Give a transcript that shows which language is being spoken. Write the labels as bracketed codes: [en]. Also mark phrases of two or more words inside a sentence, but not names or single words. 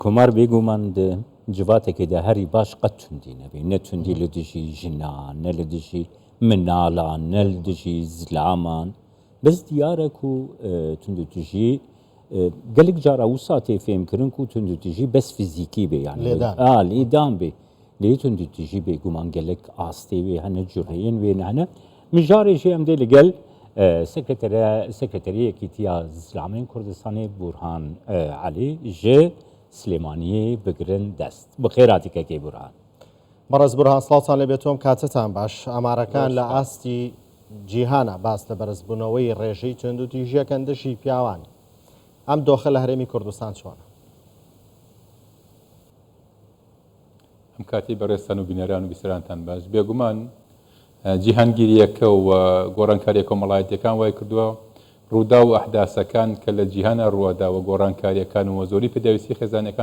[ckb] کۆمار بێگومان جواتێکێدا هەری باش قەت توندی نەبێ، نە توندی لە دژی ژنان، نە لە دژی مناڵان، نە لە دژی زلامان، بەس دیارێک و توندوتیژی [ku] gelek cara wisa tê fêmkirin ku tundutijî bes fîzîkî bê yani lêdan bê lê tundutijî bêguman gelek astê wê hene ciheyên wê hene min jarê jî em dê li gel sekreteriyekî tiya Zilamên Kurdistanê Burhan Elî ji Silêmaniyê bigirin dest bi xêratikekê Burhan. [ckb] بەڕێز بورهان سڵاوتان لێ بێتۆم کاتتان باش ئامارەکان لە ئاستی جیهانە باس لە بەرزبوونەوەی ڕێژەی توندوتیژیەکەن دژی پیاوان ئەم دۆخە لە هەرێمی کوردستان چۆنە؟ ئەم کاتی بەڕێستان و بینەران و بیسەرانتان باش بێگومان جیهانگیریەکە و گۆڕانکاریە کۆمەڵایەتیەکان وای کردووە ڕوودا و ئەحداسەکان کە لە جیهانە ڕووەدا و گۆڕانکاریەکان و زۆری پێداویستی خێزانەکان